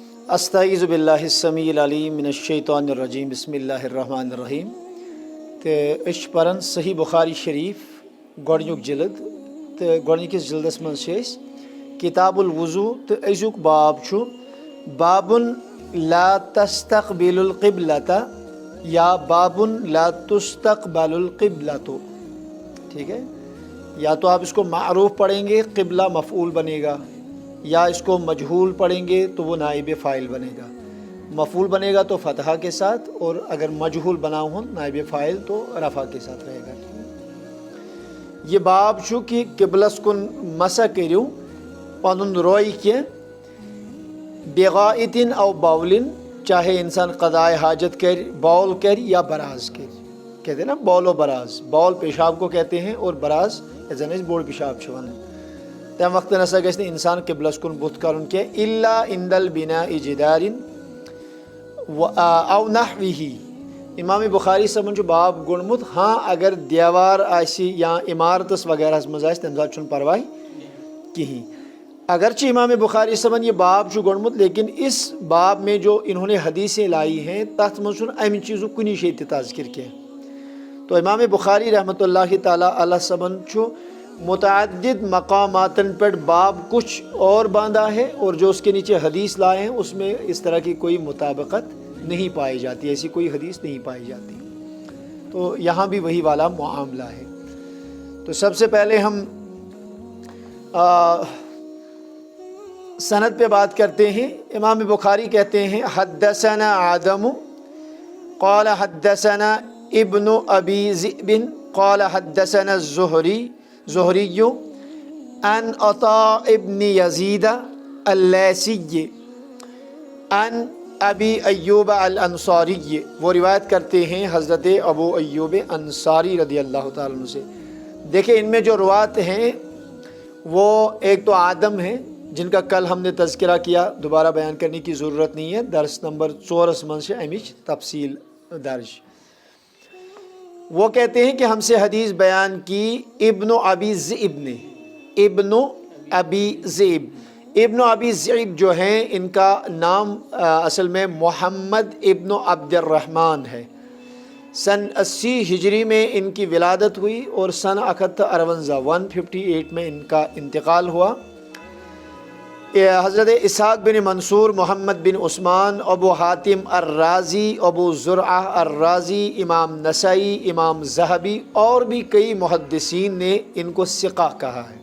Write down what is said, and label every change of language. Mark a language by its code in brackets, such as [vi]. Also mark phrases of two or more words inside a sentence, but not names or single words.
[ar] استعیذ باللہ السمیع العلیم من الشیطان الرجیم بسم اللہ الرحمن الرحیم [ks] تو اس پران صحیح بخاری شریف گۄڈنیُک جلد تو گۄڈنِکِس جلدس منٛز چھِ أسۍ کتاب الوضوء تو أزیُک باب چھُ [ar] بابن لا تستقبل القبلۃ [ks] یا [ar] بابن لا تستقبل القبلۃ. [ur] ٹھیک ہے، یا تو آپ اس کو معروف پڑھیں گے قبلہ مفعول بنے گا، یا اس کو مجہول پڑھیں گے تو وہ نائب فاعل بنے گا. مفعول بنے گا تو فتحہ کے ساتھ، اور اگر مجہول بنا ہو نائب فاعل تو رفع کے ساتھ رہے گا. [ks] یہ باب چھُ کہ قبلس کن مسا کٔرِو پنُن روے کینٛہہ [ar] بغائطن او باولن، [ur] چاہے انسان قضائے حاجت کر بول کر یا براز کر. کہتے ہیں نا بول و براز، بول پیشاب کو کہتے ہیں اور براز [ks] زن أسۍ بوٚڑ پیشاب چھِ وَنان. تمہِ وقتہٕ نسا گژھِ نہٕ اِنسان قبلس کُن بُتھ کَرُن کینٛہہ [ar] اِلا عند البناء جدارن او نحوِہ. [ks] امام بخاری صٲبن چھُ باب گوٚنڈمُت ہاں اگر دیوار آسہِ یا عمارتس وغیرہس منٛز آسہِ تمہِ ساتہٕ چھُنہٕ پرواے کِہیٖنۍ. [ur] اگرچہ امام بخاری صٲبن یہ باب [ks] چھُ گوٚنڈمُت [ur] لیکن اس باب میں جو انہوں نے حدیثیں لائی ہیں [ks] تتھ منٛز چھُنہٕ امہِ چیٖزُک کُنی جایہِ تہِ تذکر کینٛہہ. [ur] تو امام بخاری رحمۃ اللہ تعالیٰ علیہ [ks] صٲبن چھُ [ur] متعدد مقاماتن پر باب کچھ اور باندھا ہے، اور جو اس کے نیچے حدیث لائے ہیں اس میں اس طرح کی کوئی مطابقت نہیں پائی جاتی، ایسی کوئی حدیث نہیں پائی جاتی. تو یہاں بھی وہی والا معاملہ ہے. تو سب سے پہلے ہم سند پہ بات کرتے ہیں. [ar] امام بخاری [ur] کہتے ہیں [ar] حدثنا آدم قال حدثنا ابن ابی ذئب قال حدثنا زہری عن عطاء ابن یزید اللیثی عن ابی ایوب الانصاری. [ur] وہ روایت کرتے ہیں حضرت ابو ایوب انصاری رضی اللہ تعالیٰ عنہ سے. دیکھیں ان میں جو روایت ہیں وہ ایک تو آدم ہیں جن کا کل ہم نے تذکرہ کیا، دوبارہ بیان کرنے کی ضرورت نہیں ہے، درس نمبر 4 من سے [ks] امچ تفصیل [ur] درج. وہ کہتے ہیں کہ ہم سے حدیث بیان کی ابن ابی ذئب نے. ابن ابی ذئب، ابن ابی ذئب جو ہیں ان کا نام اصل میں محمد ابن عبد الرحمن ہے. سن 80 ہجری میں ان کی ولادت ہوئی اور سن 158 میں ان کا انتقال ہوا. حضرت اسحاق بن منصور، محمد بن عثمان، ابو حاتم الرازی، ابو زرعہ الرازی، امام نسائی، امام ذہبی اور بھی کئی محدثین نے ان کو ثقہ کہا ہے.